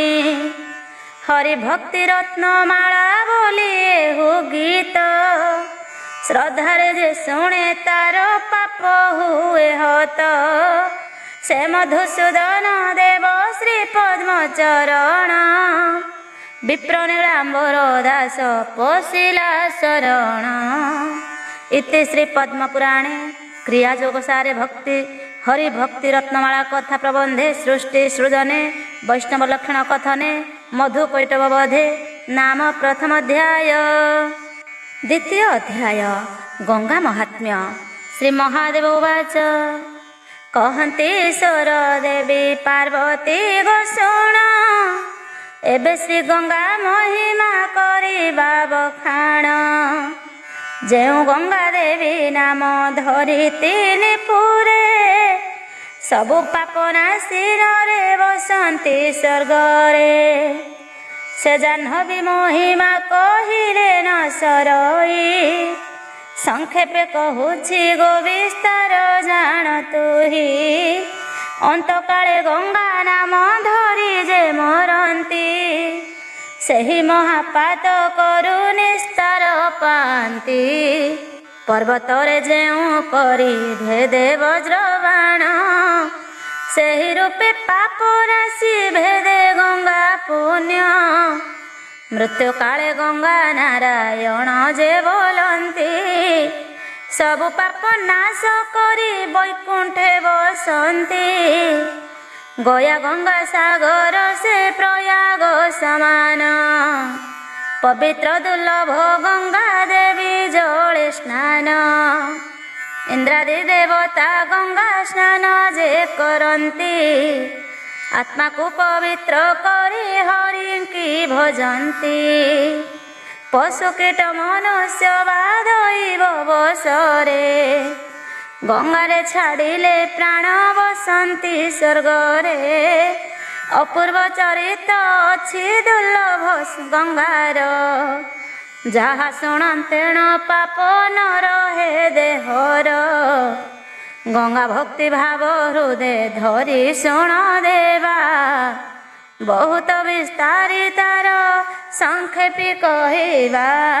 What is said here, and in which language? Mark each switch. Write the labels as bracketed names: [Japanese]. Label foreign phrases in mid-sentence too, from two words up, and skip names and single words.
[Odia] ହରି ଭକ୍ତି ରତ୍ନମାଳା ବୋଲି ଏହୁ ଗୀତ, ଶ୍ରଦ୍ଧାରେ ଯେ ଶୁଣେ ତାର ପାପ ହୁଏ ହତ। ସେ ମଧୁସୂଦନ ଦେବ ଶ୍ରୀ ପଦ୍ମ ଚରଣ, ବିପ୍ରନୀଳାମ୍ବର ଦାସ ପଶିଲା ଶରଣ। [Sanskrit] इति श्री पद्मपुराणे क्रियायोगसारे भक्ति हरिभक्ति रत्नमाला कथा प्रबंधे सृष्टि सृजने वैष्णव लक्षण कथने मधु कैटवबधे नाम प्रथम अध्याय। [Odia] ଦ୍ୱିତୀୟ ଅଧ୍ୟାୟ ଗଙ୍ଗା ମହାତ୍ମ୍ୟ। [Sanskrit] श्री महादेव उवाच [Odia] କହନ୍ତି ଈଶ୍ୱର ଦେବୀ ପାର୍ବତୀ ଗୋଷଣ ଏବେ ଶ୍ରୀ ଗଙ୍ଗା ମହିମା କରିବା ବଖାଣ। ଯେଉ ଗଙ୍ଗା ଦେବୀ ନାମ ଧରି ତିନି ପୁରେ ସବୁ ପାପ ନାଶି ରେ ବସନ୍ତି ସ୍ୱର୍ଗରେ। ସେ ଜାହ୍ନବୀ ମହିମା କହିଲେ ନ ସରଇ ସଂକ୍ଷେପେ କହୁଛି ଗୋ ବିସ୍ତାର ଜାଣ ତୁହି। ଅନ୍ତକାଳେ ଗଙ୍ଗା ନାମ ଧରି ଯେ ମରନ୍ତି ସେହି ମହାପାତ କରୁ ନିସ୍ତାର ପାନ୍ତି। ପର୍ବତରେ ଯେଉ କରି ଭେଦେ ବଜ୍ରବାଣ ସେହି ରୂପେ ପାପ ରାଶି ଭେଦେ ଗଙ୍ଗା ପୁଣ୍ୟ। ମୃତ୍ୟୁ କାଳେ ଗଙ୍ଗା ନାରାୟଣ ଯେ ବୋଲନ୍ତି ସବୁ ପାପ ନାଶ କରି ବୈକୁଣ୍ଠେ ବସନ୍ତି। ଗୟା ଗଙ୍ଗା ସାଗର ସେ ପ୍ରୟାଗ ସମାନ ପବିତ୍ର ଦୁର୍ଲଭ ଗଙ୍ଗା ଦେବୀ ଜଳେ ସ୍ନାନ। ଇନ୍ଦ୍ରାଦି ଦେବତା ଗଙ୍ଗା ସ୍ନାନ ଯେ କରନ୍ତି ଆତ୍ମା କୁ ପବିତ୍ର କରି ହରି କି ଭଜନ୍ତି। ପଶୁ କୀଟ ମନୁଷ୍ୟ ବାଧୈବ ବସରେ ଗଙ୍ଗାରେ ଛାଡ଼ିଲେ ପ୍ରାଣ ବସନ୍ତି ସ୍ୱର୍ଗରେ। ଅପୂର୍ବ ଚରିତ ଅଛି ଦୁର୍ଲଭ ଗଙ୍ଗାର ଯାହା ଶୁଣନ୍ତେଣ ପାପ ନ ରହେ ଦେହର। ଗଙ୍ଗା ଭକ୍ତି ଭାବ ହୃଦୟ ଧରି ଶୁଣ ଦେବା ବହୁତ ବିସ୍ତାରିତାର ସଂକ୍ଷେପି କହବା।